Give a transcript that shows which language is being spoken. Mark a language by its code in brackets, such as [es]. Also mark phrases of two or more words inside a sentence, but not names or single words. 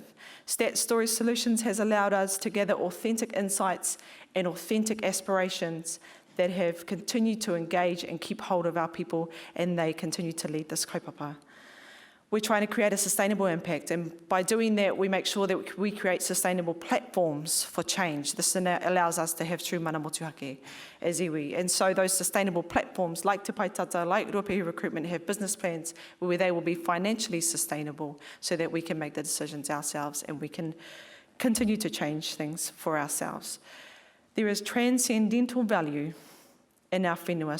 [en] Stat Story Solutions has allowed us to gather authentic insights and authentic aspirations that have continued to engage and keep hold of our people, and they continue to lead this kaupapa. We're trying to create a sustainable impact, and by doing that, we make sure that we create sustainable platforms for change. This allows us to have true [mi] mana motuhake [en] as iwi. And so those sustainable platforms, like Te Paitata, like Ruapehu Recruitment, have business plans where they will be financially sustainable so that we can make the decisions ourselves and we can continue to change things for ourselves. There is transcendental value in our whenua.